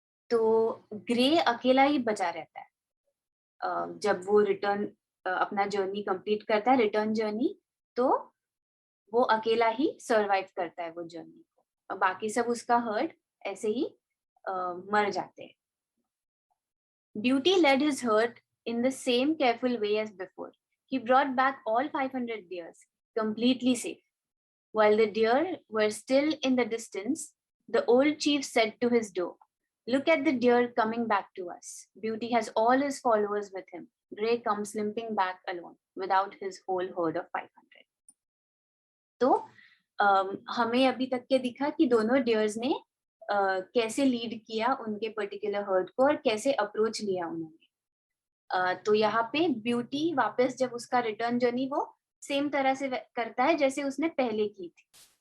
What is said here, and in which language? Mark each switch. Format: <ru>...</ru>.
<hi>तो ग्रे अकेला ही बचा रहता है जब वो रिटर्न अपना जर्नी कंप्लीट करता है, रिटर्न जर्नी, तो वो अकेला ही सरवाइव करता है वो जर्नी को, और बाकी सब उसका हर्ड ऐसे ही मर जाते हैं।</hi> <en>Beauty led his herd in the same careful way as before. He brought back all 500 deers, completely safe. While the deer were still in the distance, the old chief said to his doe, "Look at the deer coming back to us. Beauty has all his followers with him. Grey comes limping back alone, without his whole herd of 500."</en> <hi>तो हमें अभी तक के दिखा कि दोनों dears ने कैसे लीड किया उनके पर्टिकुलर हर्ड को और कैसे अप्रोच लिया उन्होंने। तो यहाँ पे ब्यूटी वापस जब उसका रिटर्न जर्नी वो सेम तरह से करता है जैसे उसने पहले की थी।</hi>